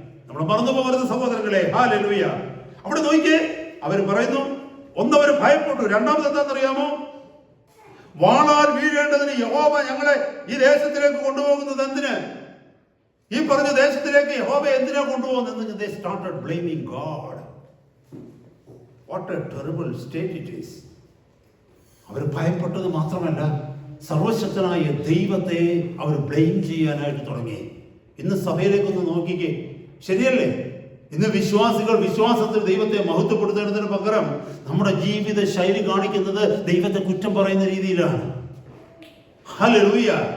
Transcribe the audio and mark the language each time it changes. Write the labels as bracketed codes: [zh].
[ml] നമ്മൾ മറന്നു പോകരുത് സഹോദരങ്ങളെ. ഹല്ലേലൂയ. അവിടെ നോക്കിയേ, അവർ പറയുന്നു, ഒന്നവർ ഭയപ്പെട്ടു, രണ്ടാമത് എന്താണെന്നറിയാമോ? വാളാൽ വീഴേണ്ടതിന് യഹോവ ഞങ്ങളെ ഈ ദേശത്തിലേക്ക് കൊണ്ടുപോകുന്നത് എന്തിന്? ഈ പറഞ്ഞ ദേശത്തിലേക്ക് യഹോവ എന്തിനാ കൊണ്ടുപോകുന്നത്? [en] They started blaming God. What a terrible state it is. [ml] അവർ ഭയപ്പെട്ടത് മാത്രമല്ല, സർവശക്തനായ ദൈവത്തെ അവർ ബ്ലെയിം ചെയ്യാനായിട്ട് തുടങ്ങി. ഇന്ന് സഭയിലേക്കൊന്ന് നോക്കിക്കേ, ശരിയല്ലേ? ഇന്ന് വിശ്വാസികൾ വിശ്വാസത്തിൽ ദൈവത്തെ മഹത്വപ്പെടുത്തുന്നതിന് പകരം നമ്മുടെ ജീവിത ശൈലി കാണിക്കുന്നത് ദൈവത്തെ കുറ്റം പറയുന്ന രീതിയിലാണ്. ഹല്ലേലൂയ.